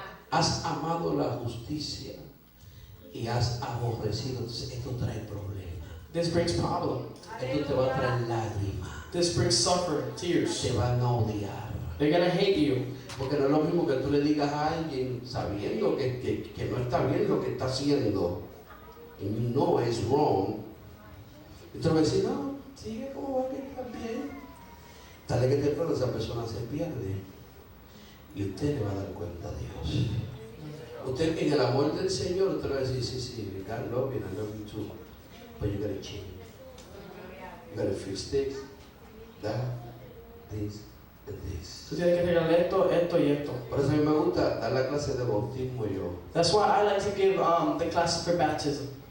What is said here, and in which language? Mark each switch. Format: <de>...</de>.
<es>Has amado la justicia y has aborrecido. Entonces, esto trae problemas.</es> <en>This brings problem.</en> <es>Esto te va a traer lágrimas.</es> <en>This brings suffering, tears.</en> <es>Te van a odiar.</es> <en>They're going to hate you.</en> <es>Porque no es lo mismo que tú le digas a alguien sabiendo que no está bien lo que está haciendo.</es> <en>And you know it's wrong.</en> <es>Y tú le vas a decir, no, sigue como va que está bien. Tal vez que temprano esa persona se pierde. Y usted le va a dar cuenta a Dios. Usted en el amor del Señor, usted le va a decir, sí,</es> <en>God love you and I love you too. But you gotta change. You gotta fix this, that, this, this.</en> <es>Tú tienes que regalar esto, esto y esto. Por eso a mí me gusta dar la clase de bautismo yo.</es> <en>That's why I like to give the classes for baptism.</en>